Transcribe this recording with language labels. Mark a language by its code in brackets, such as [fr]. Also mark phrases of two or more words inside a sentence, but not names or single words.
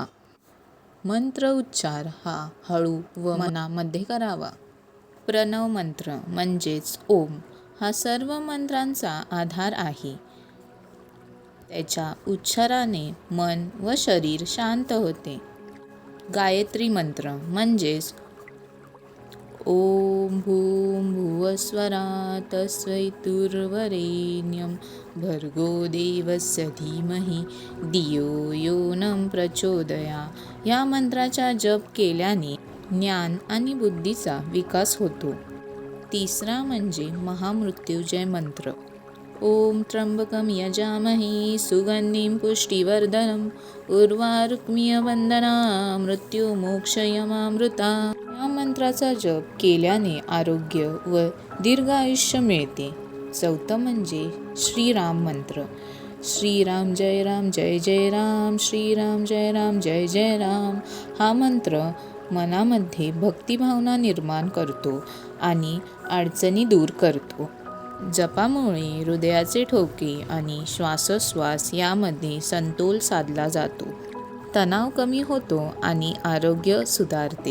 [mr] मंत्र उच्चार हा हळू व मनामध्ये करावा. प्रणव मंत्र म्हणजेच ओम हा सर्व मंत्रांचा आधार आहे. त्याच्या उच्चाराने मन व शरीर शांत होते. गायत्री मंत्र म्हणजेच [sa] ओम भूं भुवस्वः तस्सवितुर्वरेण्यं भर्गो देवस्य धीमहि धियो यो नः प्रचोदयात् [mr] या मंत्राचा जप केल्याने ज्ञान आणि बुद्धीचा विकास होतो. तिसरा म्हणजे महामृत्युंजय मंत्र. [sa] ओम त्र्यंबकं यजामहे सुगंधिं पुष्टिवर्धनम् उर्वारुकमिव बन्धनान् मृत्युमोक्षयमामृतात्. [mr] या मंत्राचा जप केल्याने आरोग्य व दीर्घ आयुष्य मिळते. चौथं म्हणजे श्रीराम मंत्र. [sa] श्रीराम जय राम जय जय राम, श्रीराम जय राम जय जय राम [mr] हा मंत्र मनामध्ये भक्तिभावना निर्माण करतो आणि अडचणी दूर करतो. जपामुळे हृदयाचे ठोके आणि श्वासोच्छ्वास यामध्ये समतोल साधला जातो. तणाव कमी होतो आणि आरोग्य सुधारते.